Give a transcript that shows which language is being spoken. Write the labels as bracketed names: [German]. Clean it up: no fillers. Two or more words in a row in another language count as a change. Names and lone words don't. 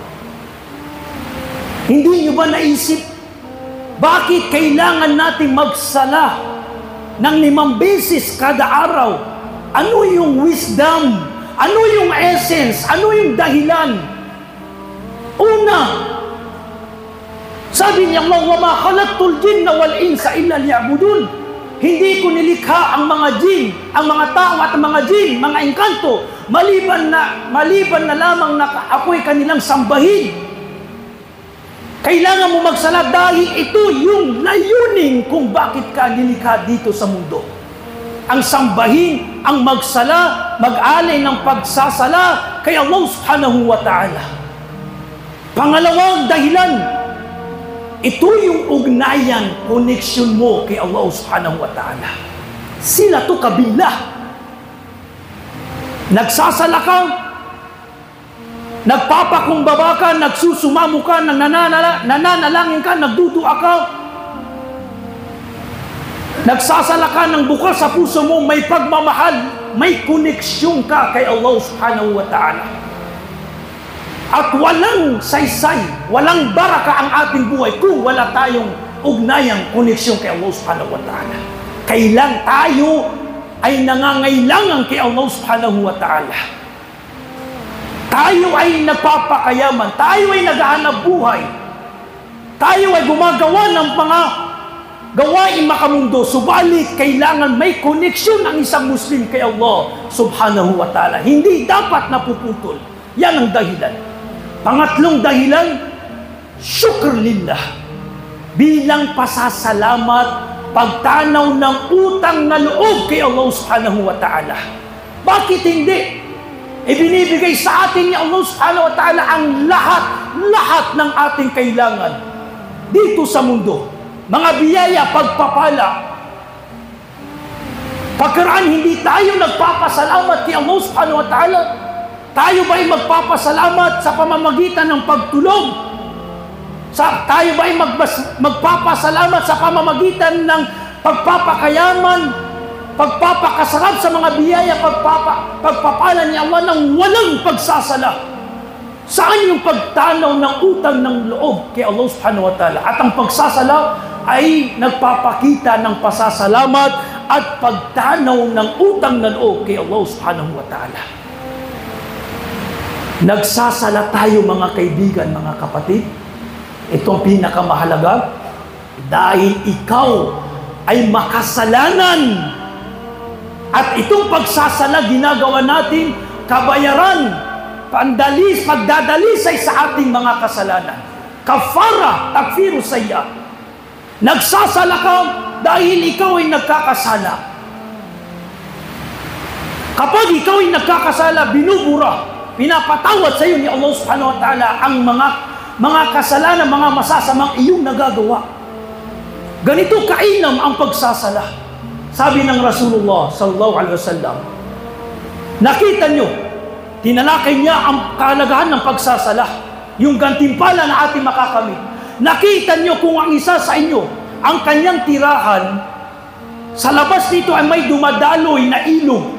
[Filipino] Hindi nyo ba naisip, bakit kailangan natin magsala ng 5 beses kada araw? Ano yung wisdom? Ano yung essence? Ano yung dahilan? Una, sabi niya Allah, [Arabic] وما خلقت الجن والإنس إلا ليعبدون. [Filipino] Hindi ko nilikha ang mga jin, ang mga tao at ang mga jin, mga engkanto, maliban na lamang na ako'y kanilang sambahin. Kailangan mo magsala dahil ito yung layunin kung bakit ka nilikha dito sa mundo. Ang sambahin, ang magsala, mag-alay ng pagsasala kay Allah [Arabic] سبحانه وتعالى. [Filipino] Pangalawang dahilan, ito yung ugnayan, connection mo kay Allah [Arabic] سبحانه وتعالى. [Filipino] Sila to kabila. Nagsasala ka, nagpapakumbaba ka, nagsusumamo ka, nananalangin ka, nagdudua ka, nagsasala ka ng bukal sa puso mo, may pagmamahal, may koneksyon ka kay Allah [Arabic] سبحانه وتعالى. [Filipino] At walang saysay, walang baraka ang ating buhay kung wala tayong ugnayang koneksyon kay Allah [Arabic] سبحانه وتعالى. [Filipino] Kailan tayo ay nangangailangan kay Allah [Arabic] سبحانه وتعالى. [Filipino] Tayo ay nagpapakayaman, tayo ay naghahanap buhay, tayo ay gumagawa ng mga gawain makamundo, subalit kailangan may koneksyon ang isang Muslim kay Allah [Arabic] سبحانه وتعالى. [Filipino] Hindi dapat napuputol. Yan ang dahilan. Pangatlong dahilan, [Arabic] شكر لله. [Filipino] Bilang pasasalamat, pagtanaw ng utang na loob kay Allah [Arabic] سبحانه وتعالى. [Filipino] Bakit hindi? Ibinibigay sa atin ni Allah [Arabic] سبحانه وتعالى [Filipino] ang lahat ng ating kailangan dito sa mundo. Mga biyaya, pagpapala. Pagkaraan hindi tayo nagpapasalamat kay Allah [Arabic] سبحانه وتعالى, [Filipino] tayo ba'y magpapasalamat sa pamamagitan ng pagtulog? Tayo ba'y magpapasalamat sa pamamagitan ng pagpapakayaman, pagpapakasarap sa mga biyaya, pagpapala ni Allah ng walang pagsasala? Saan yung pagtanaw ng utang ng loob kay Allah [Arabic] سبحانه وتعالى? [Filipino] At ang pagsasala ay nagpapakita ng pasasalamat at pagtanaw ng utang ng loob kay Allah [Arabic] سبحانه وتعالى. [Filipino] Nagsasala tayo, mga kaibigan, mga kapatid. Itong pinakamahalaga, dahil ikaw ay makasalanan. At itong pagsasala, ginagawa natin kabayaran, pagdadalisay sa ating mga kasalanan. [Arabic] كفارة، تكفير سيئة. [Filipino] Nagsasala ka dahil ikaw ay nagkakasala. Kapag ikaw ay nagkakasala, binubura, pinapatawad sa iyo ni Allah [Arabic] سبحانه وتعالى [Filipino] ang mga kasalanan, mga masasamang iyong nagagawa. Ganito kainam ang pagsasala. Sabi ng [Arabic] رسول الله صلى الله عليه وسلم, [Filipino] nakita nyo, tinalakay niya ang kahalagahan ng pagsasala, yung gantimpala na ating makakamit. Nakita nyo kung ang isa sa inyo, ang kanyang tirahan, sa labas nito ay may dumadaloy na ilog.